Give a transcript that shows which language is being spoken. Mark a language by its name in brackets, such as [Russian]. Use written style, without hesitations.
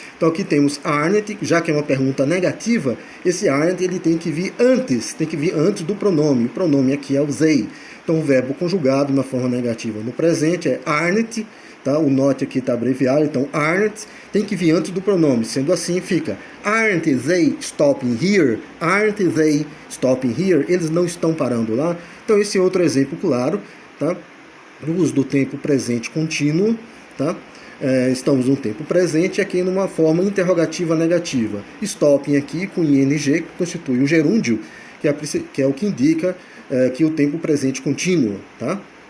[Portuguese] Então aqui temos aren't, já que é uma pergunta negativa, esse aren't ele tem que vir antes do pronome. O pronome aqui é o they. Então o verbo conjugado na forma negativa no presente é aren't, tá? O not aqui está abreviado, então aren't tem que vir antes do pronome. Sendo assim, fica [English] aren't they stopping here? Aren't they stopping here? [Portuguese] Eles não estão parando lá. Então esse é outro exemplo claro, tá? O uso do tempo presente contínuo, tá? Estamos no tempo presente aqui numa forma interrogativa negativa. Stopping aqui com ing, que constitui um gerúndio, que é o que indica que o tempo presente contínuo, tá?